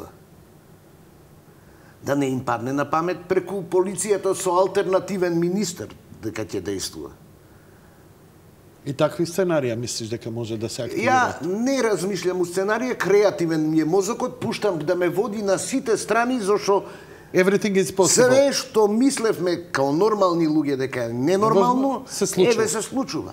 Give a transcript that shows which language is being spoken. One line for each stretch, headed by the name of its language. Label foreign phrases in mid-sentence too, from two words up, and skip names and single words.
Macedonian: Да не им падне на памет преку полицијата со алтернативен министер дека ќе действува. И такви сценарија мислиш дека може да се активираат? Ја не размишлям у сценарија, креативен ми е мозокот, пуштам да ме води на сите страни, зашо
English: everything is possible.
Macedonian: Све што мислевме као нормални луѓе дека е ненормално, се случува.